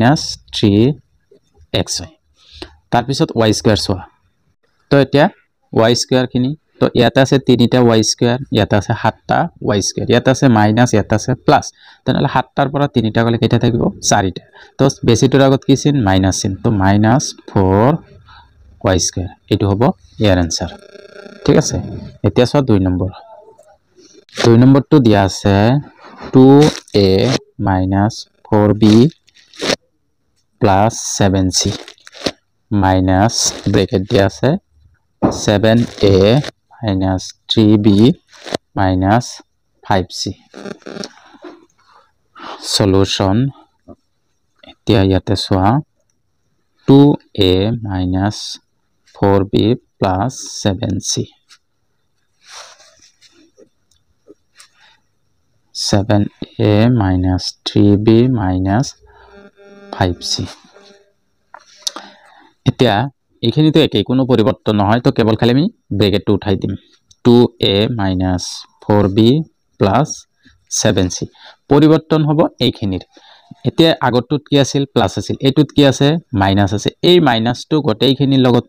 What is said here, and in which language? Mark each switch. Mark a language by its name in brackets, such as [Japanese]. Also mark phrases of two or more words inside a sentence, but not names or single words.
[Assamese] -3x হয় তাৰপিছত y স্কয়াৰ চোৱা তো এতিয়া y স্কয়াৰ খিনি তো ইয়াতে আছে 3টা y স্কয়াৰ ইয়াতে আছে 7টা y স্কয়াৰ ইয়াতে আছে মাইনাস ইয়াতে আছে প্লাস তেনেহ'লে 7টাৰ পৰা 3টা গ'লে কেইটা থাকিব 4টা তো বেছিটোৰ আগত কি চিন মাইনাস চিন তো -4y স্কয়াৰ এটো হ'ব ইয়াৰ आंसर ঠিক আছে এতিয়া চোৱা 2 নম্বৰটো দিয়া আছে [English] 2a - 4b plus 7c minus [Assamese] bracket দিয়া আছে [English] 7a minus 3b minus 5c solution [Assamese] এতিয়া ইয়াতে চোৱা [English] 2a minus 4b plus 7c 7a minus 3b minus 5c [Assamese] এতিয়া এইখিনিতে একেই কোনো পরিবর্তন নহয় তো কেবল খালি আমি ব্র্যাকেটটো উঠাই দিম [English] 2a minus 4b plus 7c [Assamese] পরিবর্তন হ'ব এইখিনিৰ এতিয়া আগৰটোত কি আছিল প্লাস আছিল এইটোত কি আছে মাইনাস আছে এই মাইনাসটো গোটেইখিনিৰ লগত